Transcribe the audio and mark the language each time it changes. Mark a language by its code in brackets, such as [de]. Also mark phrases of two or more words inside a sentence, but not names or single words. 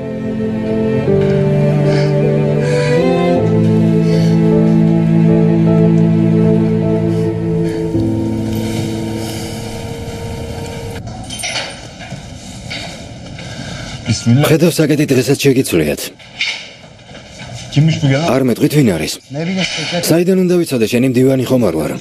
[ka] Bismillah. ხედავ საკეთით დღესაც შეგიცვლიათ. [tr] Kimmiş bu gelen? [ka] არ მეტყვით ვინ არის? [tr] Ne bileyim şeker. [ka] საიდან უნდა ვიცოდე, შენი მდივანი ხომ არ ვარ?